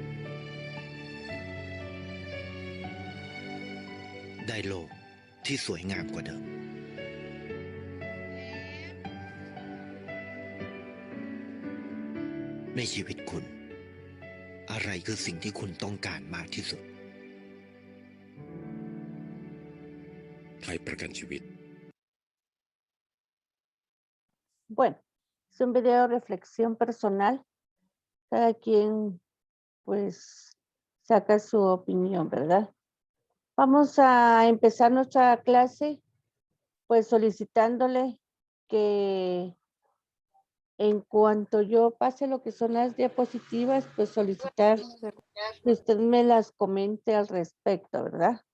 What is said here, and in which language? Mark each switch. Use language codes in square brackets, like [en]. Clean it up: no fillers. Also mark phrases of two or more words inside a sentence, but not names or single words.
[th] ได้โลกที่สวยงามกว่าเดิมในชีวิตคุณอะไรคือสิ่งที่คุณต้องการมากที่สุด ไทยประกันชีวิต [es] Bueno, es un video de reflexión personal. Cada quien, pues, saca su opinión, ¿verdad? Vamos a empezar nuestra clase, pues, solicitándole que en cuanto yo pase lo que son las diapositivas, pues, solicitar que usted me las comente al respecto, ¿verdad?